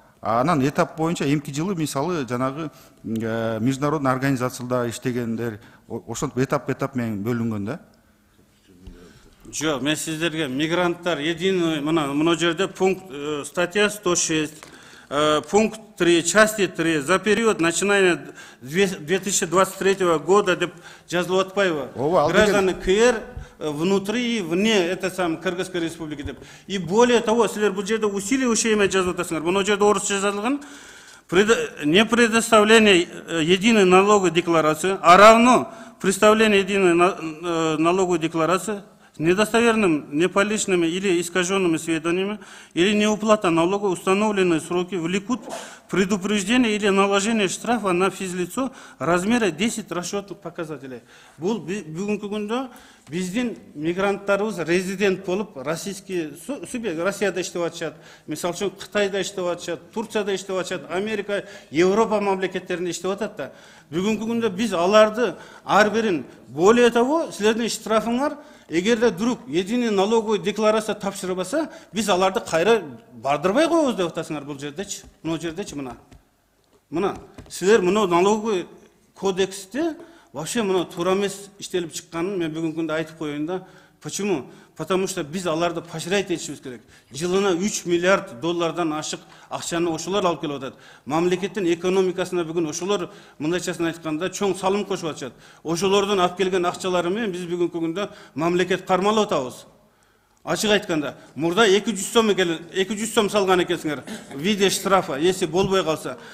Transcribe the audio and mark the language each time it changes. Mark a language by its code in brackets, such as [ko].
[ky] Анан этап боюнча эмки жылы мисалы жанагы международный организацияда иштегендер ошентип этап менен бөлүнгөн да. Жок, мен сиздерге мигранттар единый мына жерде пункт статья 106 пункт 3 части 3 за период начиная 2023 года деп жазылып атпайбы? [ru] Граждане КР внутри и вне это сам Кыргызской республики деп. [ky] И более того, силер бул жерде усиливающее имя жазып атасыңар. Мына жерде орысча жазылган. [ru] Не предоставление единой налоговой декларации, а равно представление единой налоговой декларации с недостоверным, неполичными или искаженными сведениями или неуплата налога, установленные сроки, влекут предупреждение или наложение штрафа на физлицо размера 10 расчетных показателей. [ky] Бул бүгүнкү күндө биздин мигранттарыбыз резидент болуп, российский субъект Россияда иштеп атышат, мисалы үчүн Кытайда иштеп атышат, Турцияда иштеп атышат, Америка, Европа мамлекеттеринде иштеп атат да. Бүгүнкү күндө биз аларды ар бирин, более того, силердин штрафыңар эгерде вдруг единый налоговый декларация тапшырбаса, биз аларды кайра бардырбай коебуз деп атасыңар бул жердечи. Мына жердечи мына силер мына налоговый кодексте вообще мына туура эмес иштелип чыкканын мен бүгүнкү күндө айтып коеюн да. [ru] Почему? [ky] Потому что биз аларды поощрять этишибиз керек. Жылына 3 миллиард доллардан ашык акчаны ошолор алып келип атат. Мамлекеттин экономикасына бүгүн ошолор мындайчасын айтканда чоң салым кошуп атышат. Ошолордун алып келген акчалары менен биз бүгүнкү күндө мамлекет кармалап атабыз. Ачык айтканда, мурда 200 сом салган экенсиңер в виде штрафа, если болбой калса.